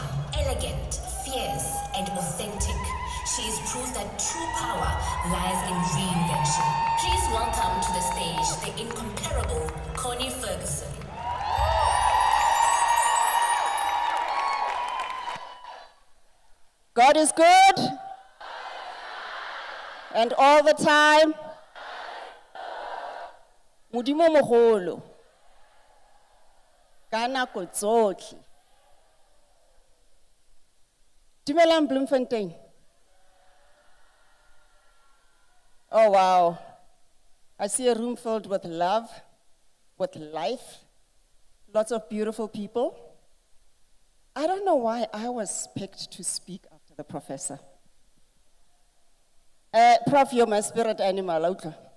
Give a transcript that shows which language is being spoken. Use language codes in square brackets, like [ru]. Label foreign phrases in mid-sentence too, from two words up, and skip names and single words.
[en] Elegant, fierce, and authentic, she is proof that true power lies in reinvention. Please welcome to the stage the incomparable Connie Ferguson. God is good, and all the time. [tn] Modimo mogolo, ka nako tsotlhe. Dumelang Bloemfontein. [en] Oh wow. I see a room filled with love, with life, lots of beautiful people. I don't know why I was picked to speak after the professor. Prof, you're my spirit animal, okay?